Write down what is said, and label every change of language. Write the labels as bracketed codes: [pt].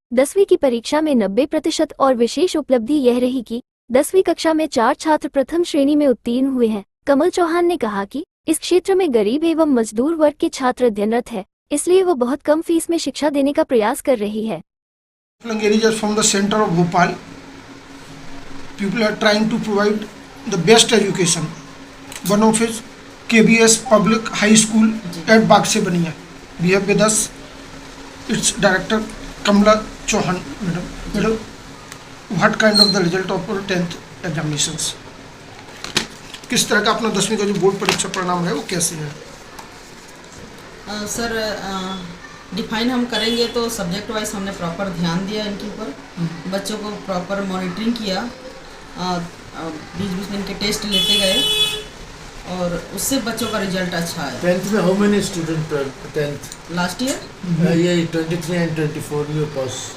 [hi] 10वीं की परीक्षा में 90% और विशेष उपलब्धि यह रही कि 10वीं कक्षा में 4 छात्र प्रथम श्रेणी में उत्तीर्ण हुए हैं। कमल चौहान ने कहा कि इस क्षेत्र में गरीब एवं मजदूर वर्ग के छात्र अध्ययनरत है, इसलिए वो बहुत कम फीस में शिक्षा देने का प्रयास कर रही है। [en] From the center of Bhopal, people are trying to provide the best education. One of is KBS Public High School at Bagse Baniya. We have with us its director Kamla Chauhan. Madam, what kind of the result of your 10th examinations? [hi] किस तरह का अपना 10वीं का जो board परीक्षा परिणाम है वो कैसे है? सर डिफाइन हम करेंगे तो सब्जेक्ट वाइज हमने प्रॉपर ध्यान दिया इनके ऊपर, बच्चों को प्रॉपर मॉनिटरिंग किया, बीच बीच में इनके टेस्ट लेते गए और उससे बच्चों का रिजल्ट अच्छा है। [en] 10th में how many student 10th last year ये 23 and 24 you pass